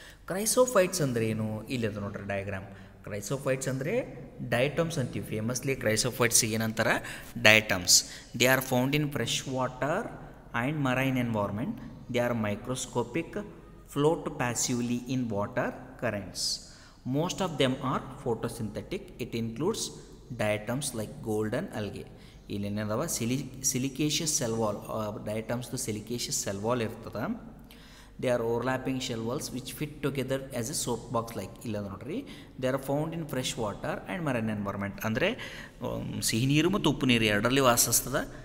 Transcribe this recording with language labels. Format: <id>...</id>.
<kn>ಕ್ರೈಸೋಫೈಟ್ಸ್ ಅಂದರೆ ಏನು, ಇಲ್ಲದ ನೋಡ್ರಿ ಡಯಾಗ್ರಾಮ್. ಕ್ರೈಸೋಫೈಟ್ಸ್ ಅಂದರೆ ಡಯಟಮ್ಸ್ ಅಂತೀವಿ. ಫೇಮಸ್ಲಿ ಕ್ರೈಸೋಫೈಟ್ಸ್ ಏನಂತಾರೆ, ಡಯಟಮ್ಸ್.</kn> <en>They are found in fresh water and marine environment. They are microscopic, float passively in water currents. Most of them are photosynthetic. It includes diatoms like golden algae.</en> <kn>ಇಲ್ಲೇನದವ ಸಿಲಿಕೇಷಿಯಸ್ cell wall, ಡಯಟಮ್ಸ್ದು ಸಿಲಿಕೇಷಿಯಸ್ cell wall ಇರ್ತದೆ.</kn> <en>They are overlapping shell walls which fit together as a soap box like.</en> <kn>ಇಲ್ಲ ನೋಡ್ರಿ,</kn> <en>They are found in fresh water and marine environment.</en> <kn>ಅಂದರೆ ಸಿಹಿ ನೀರು ಮತ್ತು ಉಪ್ಪು ನೀರು ಎರಡರಲ್ಲಿ ವಾಸಿಸ್ತದೆ.</kn>